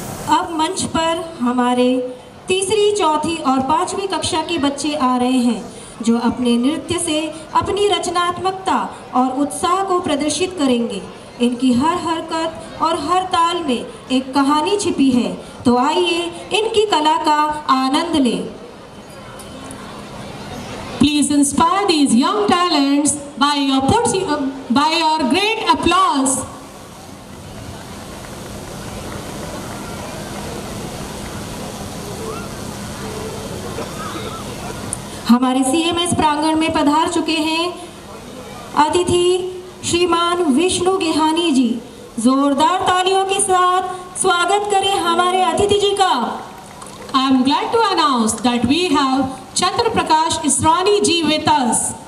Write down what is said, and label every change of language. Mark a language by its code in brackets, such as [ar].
[hi] अब मंच पर हमारे तीसरी, चौथी और 5वीं कक्षा के बच्चे आ रहे हैं जो अपने नृत्य से अपनी रचनात्मकता और उत्साह को प्रदर्शित करेंगे। इनकी हर हरकत और हर ताल में एक कहानी छिपी है, तो आइए इनकी कला का आनंद लें। [en] Please inspire these young talents by your great applause. [hi] हमारे CMS प्रांगण में पधार चुके हैं अतिथि श्रीमान विष्णु गेहानी जी। जोरदार तालियों के साथ स्वागत करें हमारे अतिथि जी का। [en] I am glad to announce that we have Chandra Prakash Israni ji with us.